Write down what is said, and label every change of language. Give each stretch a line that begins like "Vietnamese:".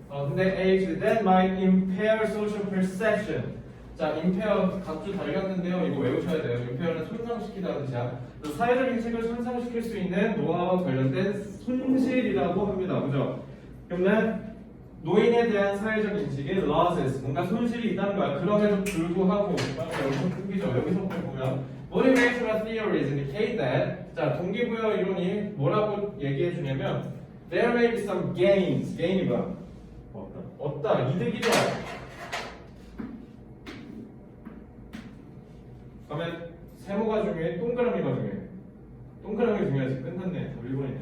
English: 근데 age that might impair social perception.
Korean: 자, impair 각주 달렸는데요. 이거 외우셔야 돼요. impair는 손상시키다는 뜻이야. 사회적 인식을 손상시킬 수 있는 노화와 관련된 손실이라고 합니다. 그죠? 그러면 노인에 대한 사회적 인식의 losses, 뭔가 손실이 있다는 거야. 그럼에도 불구하고 여기서 끊기죠. 여기서부터 보면 motivational theories indicate that. 자, 동기부여 이론이 뭐라고 얘기해 주냐면
English: there may be some gains.
Korean: gain이 뭐야? 없다. 이득이죠. 그러면 세모가 중요해? 동그라미가 중요해? 동그라미가 중요하지. 끝났네. 답 1번이네.